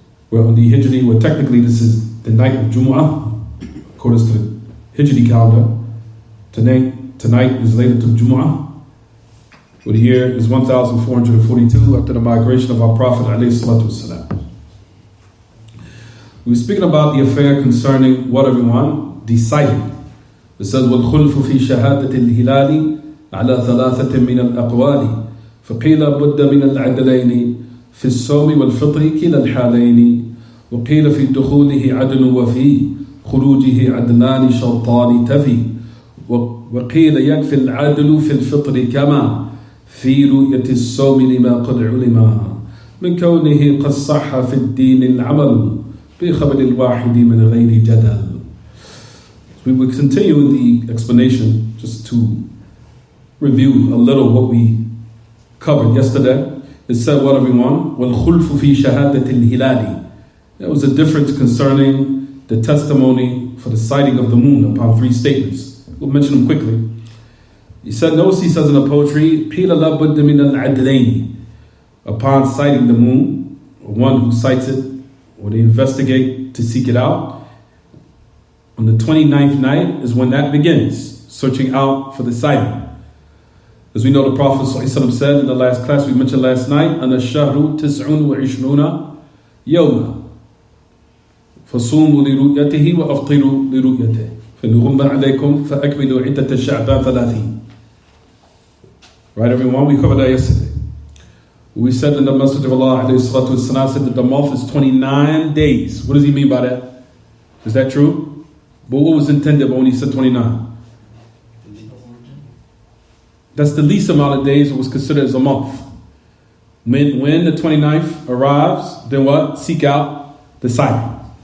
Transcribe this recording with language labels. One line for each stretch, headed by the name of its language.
English: Well, on the Hijri, well, technically this is the night of Jumu'ah, according to the Hijri calendar. Tonight is Laylatul Jumu'ah. Well, the year is 1442 after the migration of our Prophet alayhi salatu wasalam. We were speaking about the affair concerning what, everyone? The sighting. It says,
Arabic: وَالْخُلْفُ فِي شَهَادَةِ الْهِلَالِ عَلَى ثَلَاثَةٍ مِنَ الْأَقْوَالِ فَقِيلَ بُدَّ مِنَ الْعَدْلَيْنِ فِي الصَّوْمِ وَالْفِطْرِ كِلَا الْحَالَيْنِ وَقِيلَ فِي دُخُولِهِ عَدْلٌ وَفِي خُرُوجِهِ عَدْلَانِ شَرْطَانِ تَفِي وقيل يكفي العدل في الفطر كما في رؤية الصوم لما قد علم من كونه قد صح في الدين العمل بخبر الواحد من غير جدل.
English: We will continue in the explanation just to review a little what we covered yesterday. It said what, everyone?
Arabic: وَالْخُلْفُ فِي شَهَادَةِ الْهِلَالِ.
English: There was a difference concerning the testimony for the sighting of the moon upon three statements. We'll mention them quickly. He said, notice he says in the poetry,
Arabic: قِيلَ لَا بُدَّ مِنَ الْعَدْلَيْنِ.
English: Upon sighting the moon, or one who sights it, or they investigate to seek it out, on the 29th night is when that begins, searching out for the sighting. As we know, the Prophet ﷺ said in the last class we mentioned last night,
Arabic: أَنَا الشَّهْرُ تِسْعٌ وَعِشْرُونَ يَوْمًا فَصُومُوا لِرُؤْيَتِهِ وَأَفْطِرُوا لِرُؤْيَتِهِ فَنُغُمَّ عَلَيْكُمْ فَأَكْمِلُوا عِدَّةَ الشَّعْبَانِ ثَلَاثِينَ.
English: Right, everyone? We covered that yesterday. We said in the message of Allah والسلام, said that the month is 29 days. What does he mean by that? Is that true? But what was intended when he said 29? That's the least amount of days that was considered as a month. When the 29th arrives, then what? Seek out the sighting.